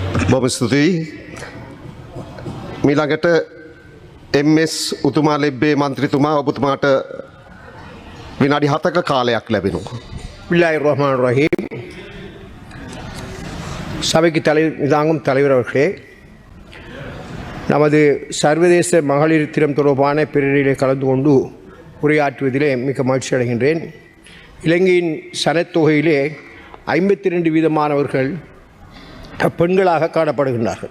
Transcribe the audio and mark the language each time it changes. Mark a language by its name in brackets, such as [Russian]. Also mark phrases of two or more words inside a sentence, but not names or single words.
[Sinhala] බොහොම ස්තුතියි. මීළඟට MS උතුමා ලැබ්බේ මන්ත්‍රීතුමා ඔබතුමාට විනාඩි 7ක කාලයක් ලැබෙනවා. [Arabic] بسم الله الرحمن الرحيم. [Tamil] சபைக்கு இதாங்கும் தலைவர் அவர்களே, நமது சர்வதேச மகளிர் தினம் தொடர்பான பேரணியிலே கலந்து கொண்டு உரையாற்றுவதிலே மிக மகிழ்ச்சி அடைகின்றேன். இலங்கையின் சனத்தொகையிலே 52% பெண்களாக காணப்படுகின்றார்கள்.